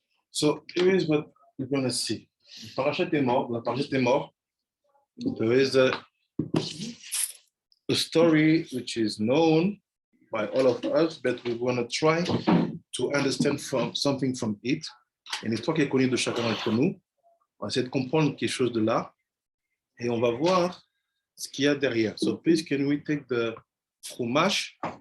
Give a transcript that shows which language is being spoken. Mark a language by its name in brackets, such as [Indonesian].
[English] So here is what we're going to see. [French] La parashat est mort. [English] There is a story which is known by all of us, but we want to try to understand something from it. [French] Une histoire qui est connue de chacun d'entre nous. On va essayer de comprendre quelque chose de là et on va voir ce qu'il y a derrière. [English] So please, can we take the chumash?